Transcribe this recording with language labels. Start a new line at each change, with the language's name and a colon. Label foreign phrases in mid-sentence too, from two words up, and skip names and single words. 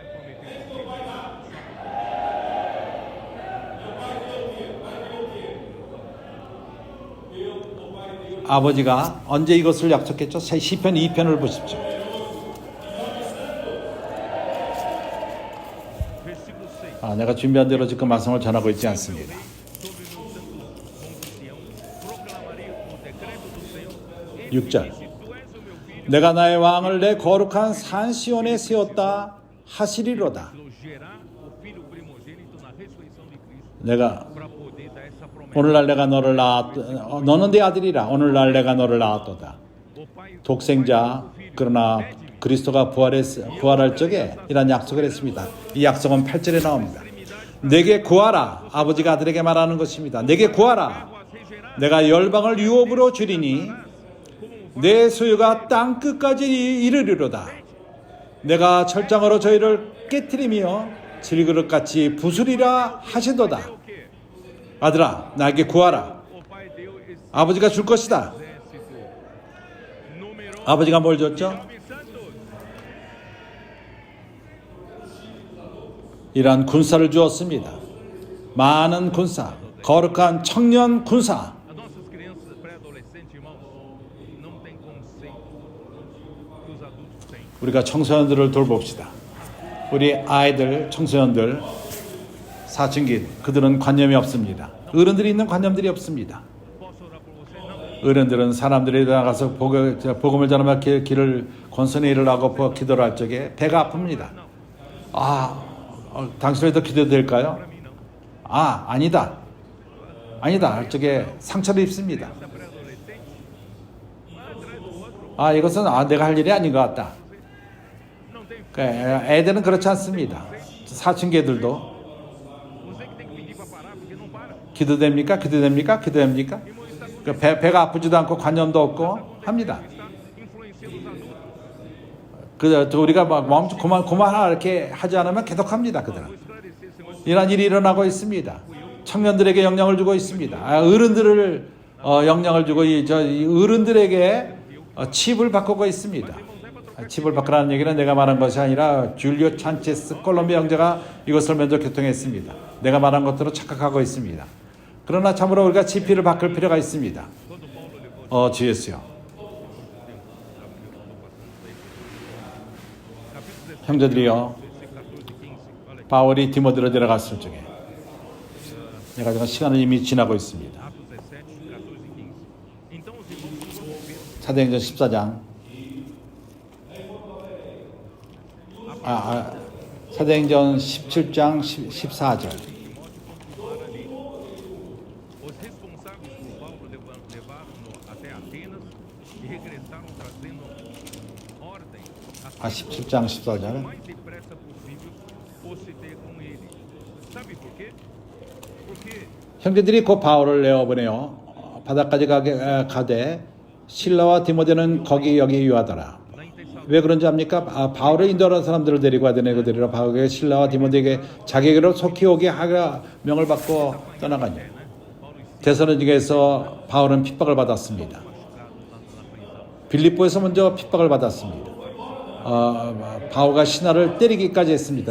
Korean: 아버지가 언제 이것을 약속했죠? 시편 2편을 보십시오.
Portuguese: Versículo 6.
Korean: 내가 준비한 대로 지금 말씀을 전하고 있지 않습니다.
Portuguese: Proclamarei o decreto do Senhor.
Korean: 6절.
Portuguese: Tu és o meu filho,
Korean: 내가 나의 왕을 내 거룩한 산 시온에 세웠다 하시리로다.
Portuguese: elogiará o filho primogênito na ressurreição de Cristo,
Korean: 내가
Portuguese: para poder dar essa promessa.
Korean: 오늘날 내가 너를 너는 내 아들이라. 오늘날 내가 너를 낳았도다.
Portuguese: O pai
Korean: 독생자 그러나 그리스도가 부활할 적에 이런 약속을 했습니다. 이 약속은 8절에 나옵니다. 내게 구하라. 아버지가 아들에게 말하는 것입니다. 내게 구하라. 내가 열방을 유업으로 주리니 내 소유가 땅 끝까지 이르리로다. 내가 철장으로 저희를 깨뜨리며 질그릇같이 부수리라 하시도다. 아들아, 나에게 구하라.
Portuguese: o pai deu esse
Korean: 아버지가 줄 것이다.
Portuguese: exército numeroso
Korean: 아버지가 뭘 줬죠?
Portuguese: jovens santos.
Korean: 이러한 군사를 주었습니다. 많은 군사, 거룩한 청년 군사.
Portuguese: As nossas crianças pré-adolescentes, irmãos, não tem conceito que os adultos têm.
Korean: 우리가 청소년들을 돌봅시다. 우리 아이들, 청소년들, 사춘기, 그들은 관념이 없습니다. 어른들이 있는 관념들이 없습니다.
Portuguese: Posso orar por você? Não.
Korean: 어른들은 사람들이 나가서 복음을 전하며 길을 권선에 일어나고 기도를 할 적에 배가 아픕니다. 당신에도 기도될까요?
Portuguese: Para mim, não.
Korean: 아니다. 아니다. 할 적에 상처를 입습니다.
Portuguese: Essa pré-adolescente, um atrás do outro,
Korean: 이것은 내가 할 일이 아닌 것 같다.
Portuguese: não tem.
Korean: 애들은 그렇지 않습니다. 사춘기들도
Portuguese: Você que tem que pedir para parar, porque não para.
Korean: 기도됩니까? 기도됩니까? 기도됩니까?
Portuguese: Irmão, está
Korean: 배가 아프지도 않고 관념도 없고 합니다.
Portuguese: está influenciando os adultos.
Korean: 우리가 멈춰 그만하라 이렇게 하지 않으면 계속합니다. 그들은.
Portuguese: Vou esclarecer esse negócio.
Korean: 이런 일이 일어나고 있습니다. 청년들에게 영향을 주고 있습니다. 어른들을 영향을 주고 이 어른들에게 칩을 바꾸고 있습니다. 칩을 바꾸라는 얘기는 내가 말한 것이 아니라 줄리오 찬체스 콜롬비아 형제가 이것을 먼저 교통했습니다. 내가 말한 것으로 착각하고 있습니다. 그러나 참으로 우리가 지피를 바꿀 필요가 있습니다. 주 예수요. 형제들이요. 바울이 디모데로 데려갔을 적에 내가 지금 시간은 이미 지나고 있습니다.
Portuguese: Atos 17, 14 e 15. Então os irmãos foram ver
Korean: 사도행전 14장 사도행전 17장 14절
Portuguese: os responsáveis por Paulo levaram-no até Atenas e regressaram trazendo ordem a
Korean: 17장 14절
Portuguese: mais depressa possível fosse ter com ele. Sabe por quê? Porque
Korean: 형제들이 곧 바울을 내어보내어 바다까지 가되 실라와 디모데는 여기 유하더라.
Portuguese: na intenção
Korean: 왜 그런지 압니까? 바울을 인도하는 사람들을 데리고 와드네고 데리러 바울에게 실라와 디모데에게 자기에게로 속히 오게 하라 명을 받고 떠나가니 데살로니가에서 바울은 핍박을 받았습니다. 빌립보에서 먼저 핍박을 받았습니다. 바울과 신하를 때리기까지 했습니다.